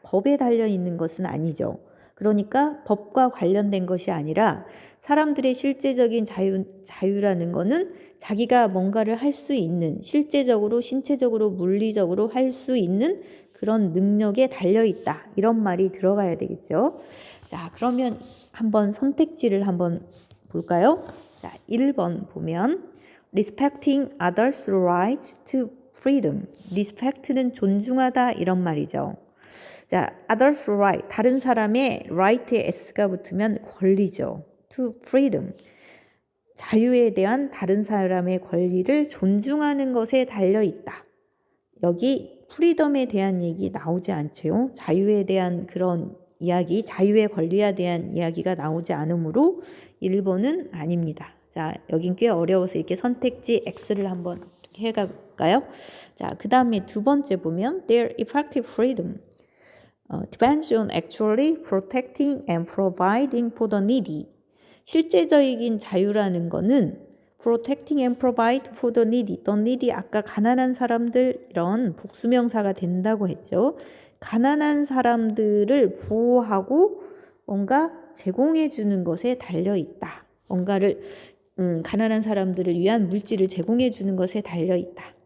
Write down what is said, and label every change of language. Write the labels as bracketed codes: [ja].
[ko] 법에 달려 있는 것은 아니죠. 그러니까 법과 관련된 것이 아니라 사람들의 실제적인 자유라는 거는 자기가 뭔가를 할 수 있는, 실제적으로, 신체적으로, 물리적으로 할 수 있는 그런 능력에 달려있다. 이런 말이 들어가야 되겠죠. 자, 그러면 한번 선택지를 한번 볼까요? 자, 1번 보면 [en] respecting others' right to freedom. [ko] respect는 존중하다 이런 말이죠. 자, [en] others' right, [ko] 다른 사람의 right에 s가 붙으면 권리죠. to freedom, 자유에 대한 다른 사람의 권리를 존중하는 것에 달려있다. 여기 프리덤에 대한 얘기 나오지 않죠. 자유에 대한 그런 이야기, 자유의 권리에 대한 이야기가 나오지 않으므로 1번은 아닙니다. 자, 여긴 꽤 어려워서 이렇게 선택지 X를 한번 해갈까요? 자, 그 다음에 두 번째 보면 [en] their effective freedom depends on actually protecting and providing for the needy. [ko] 실제적인 자유라는 거는 [en] protecting and provide for the needy. [ko] the needy, 아까 가난한 사람들 이런 복수명사가 된다고 했죠. 가난한 사람들을 보호하고 뭔가 제공해 주는 것에 달려 있다. 뭔가를 가난한 사람들을 위한 물질을 제공해 주는 것에 달려 있다.